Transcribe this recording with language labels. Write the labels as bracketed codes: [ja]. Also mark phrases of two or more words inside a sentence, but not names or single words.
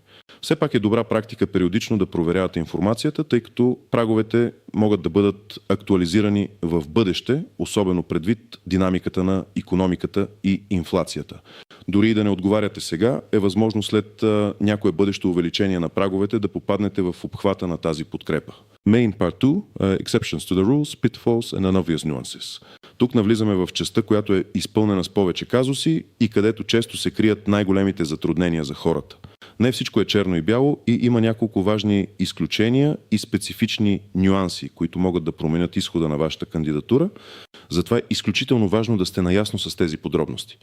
[bg] Все пак е добра практика периодично да проверявате информацията, тъй като праговете могат да бъдат актуализирани в бъдеще, особено предвид динамиката на икономиката и инфлацията. Дори и да не отговаряте сега, е възможно след някое бъдещо увеличение на праговете да попаднете в обхвата на тази подкрепа. [en] Main Part 2, Exceptions to the Rules, Pitfalls and Unobvious Nuances. [bg] Тук навлизаме в частта, която е изпълнена с повече казуси и където често се крият най-големите затруднения за хората. Не всичко е черно и бяло и има няколко важни изключения и специфични нюанси, които могат да променят изхода на вашата кандидатура. Затова е изключително важно да сте наясно с тези подробности.